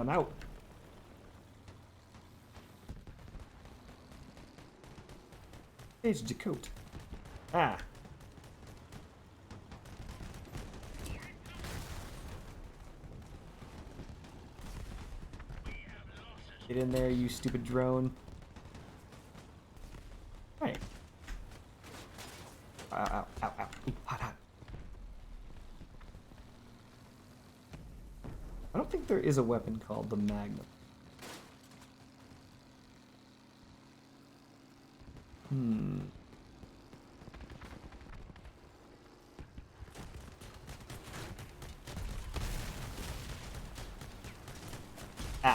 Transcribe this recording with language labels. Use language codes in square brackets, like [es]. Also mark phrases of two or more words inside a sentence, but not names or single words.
[en] I'm out! It's Jacote. Ah! Get in there, you stupid drone. Hey. Ow, ow, ow, ow. Ooh, hot, hot. I don't think there is a weapon called the Magnum. Hmm. Ow.